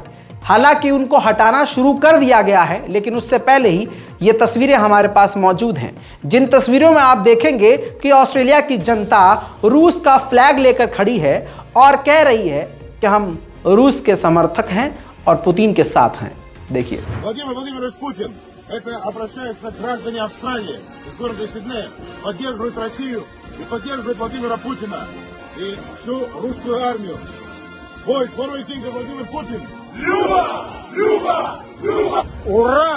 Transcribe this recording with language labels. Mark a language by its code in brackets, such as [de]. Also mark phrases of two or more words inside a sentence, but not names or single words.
[hi] हालांकि उनको हटाना शुरू कर दिया गया है, लेकिन उससे पहले ही ये तस्वीरें हमारे पास मौजूद हैं, जिन तस्वीरों में आप देखेंगे कि ऑस्ट्रेलिया की जनता रूस का फ्लैग लेकर खड़ी है और कह रही है कि हम रूस के समर्थक हैं और पुतिन के साथ हैं। देखिए, [ru] Владимир Владимирович Путин, это обращается к граждане Австралии из города Сиднея, поддерживает Россию и поддерживает Владимира Путина и всю русскую армию. Бой, второй день, Владимир Путин. Люба! Люба! Люба! Ура!